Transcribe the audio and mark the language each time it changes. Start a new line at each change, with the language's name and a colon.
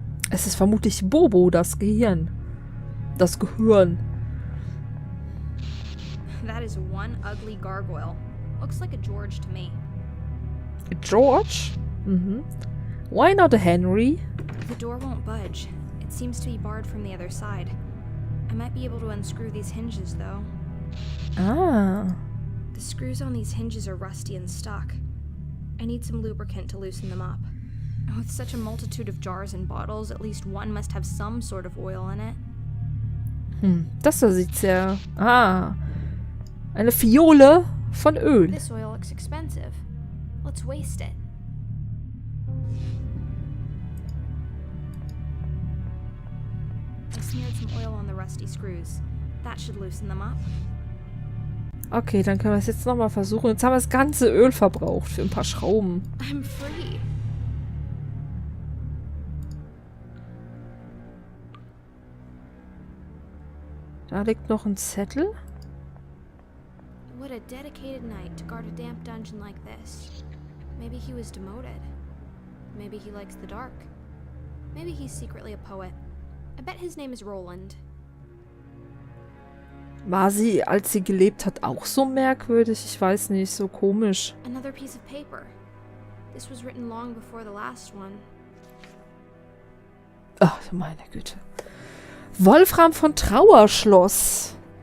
German: Es ist vermutlich Bobo, das Gehirn. Das Gehirn.
English: That is one ugly gargoyle. Looks like a George to me. George? Mhm. Why not a Henry? The door won't budge. It seems to be barred from the other side. I might be able to unscrew these hinges, though. Ah. The screws on these hinges are rusty and stuck. I need some lubricant to loosen them up. With such a multitude of jars and bottles, at least one must have some sort of oil in it.
German: Das da sieht sehr... Ah. Eine Fiole von Öl.
English: This oil looks expensive. Let's waste it. I smeared some oil on the rusty screws. That should loosen them up.
German: Okay, dann können wir es jetzt nochmal versuchen. Jetzt haben wir das ganze Öl verbraucht für ein paar Schrauben.
English: I'm free.
German: Da liegt noch ein Zettel.
English: What a dedicated knight to guard a damp dungeon like this. Maybe he was demoted. Maybe he likes the dark. Maybe he's secretly a poet. I bet his name is Roland.
German: War sie, als sie gelebt hat, auch so merkwürdig? Ich weiß nicht, so komisch.
English: Another piece of paper. This was written long before the last one.
German: Ach, meine Güte. Wolfram von Trauerschloss.